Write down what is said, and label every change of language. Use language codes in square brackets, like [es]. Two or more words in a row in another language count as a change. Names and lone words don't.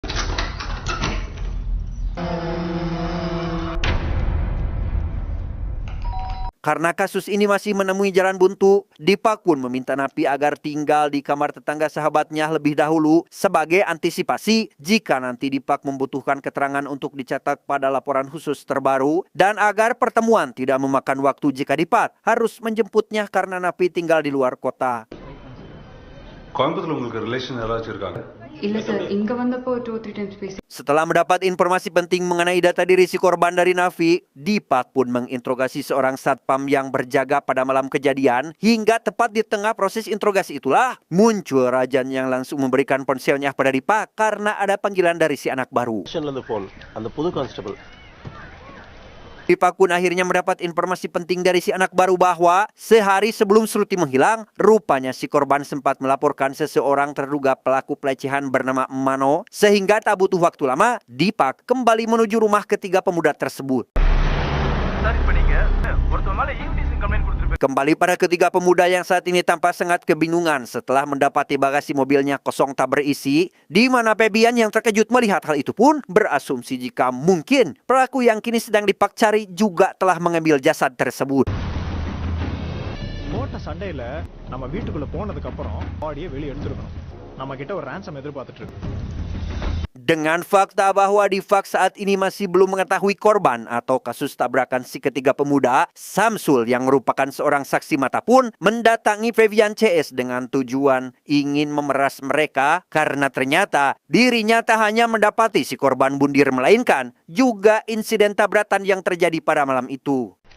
[id] Karena kasus ini masih menemui jalan buntu, Dipak pun meminta Napi agar tinggal di kamar tetangga sahabatnya lebih dahulu sebagai antisipasi jika nanti Dipak membutuhkan keterangan untuk dicatat pada laporan khusus terbaru dan agar pertemuan tidak memakan waktu jika Dipak harus menjemputnya karena Napi tinggal di luar kota. [ta] கோயம்புத்தூர்ல உங்களுக்கு ரிலேஷன் யாராச்சும் இருக்காங்க? இல்ல சார் இங்க வந்தப்போ 2-3 times பேசி [id] Setelah mendapat informasi penting mengenai data diri si korban dari Nafi, Dipak pun menginterogasi seorang satpam yang berjaga pada malam kejadian. Hingga tepat di tengah proses interogasi itulah muncul Rajan yang langsung memberikan ponselnya pada Dipak karena ada panggilan dari si anak baru. [ta] ஸ்டேஷன்லேருந்து ஃபோன் அந்த புது கான்ஸ்டபிள். [id] Dipak pun akhirnya mendapat informasi penting dari si anak baru bahwa sehari sebelum Sruti menghilang, rupanya si korban sempat melaporkan seseorang terduga pelaku pelecehan bernama Mano. Sehingga tak butuh waktu lama, Dipak kembali menuju rumah ketiga pemuda tersebut. Kembali pada ketiga pemuda yang saat ini tampak sangat kebingungan setelah mendapati bagasi mobilnya kosong tak berisi, di mana Febian yang terkejut melihat hal itu pun berasumsi jika mungkin pelaku yang kini sedang Dipak cari juga telah mengambil jasad tersebut. [ta] போட்ட சண்டையில நம்ம வீட்டுக்குள்ள போனதுக்கு அப்புறம் பாடியை வெளியே எடுத்துருக்கணும். நம்ம கிட்ட ஒரு ransom எதிர்பார்த்துட்டு இருக்கு. [id] Dengan fakta bahwa Dipak saat ini masih belum mengetahui korban atau kasus tabrakan si ketiga pemuda, Samsul yang merupakan seorang saksi mata pun mendatangi Febian CS dengan tujuan ingin memeras mereka karena ternyata dirinya tak hanya mendapati si korban bundir melainkan juga insiden tabrakan yang terjadi pada malam itu.